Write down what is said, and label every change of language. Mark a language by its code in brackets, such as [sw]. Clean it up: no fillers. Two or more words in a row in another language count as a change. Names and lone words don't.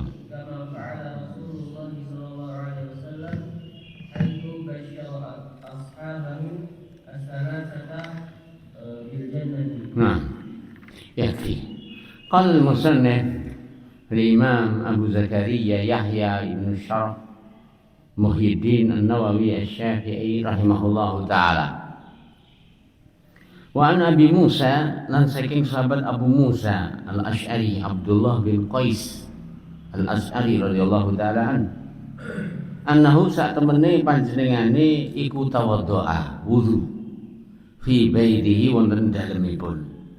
[ar] كما فعل رسول الله صلى الله عليه وسلم حيث بشر أصحابه الثلاثة بالجنة. نعم يكفي. قال المصنف الإمام أبو زكريا يحيى بن الشرف محي الدين النووي الشافعي رحمه الله تعالى. وعن أبي موسى [jv] lan saking sahabat Abu Musa Al-Asy'ari Abdullah bin Qais Al-Asy'ari [ar] رضي الله تعالى عنه [jv] sak temene panjenengane iku [ar] توضأ وضوء في بيته [jv] wonten dalemipun.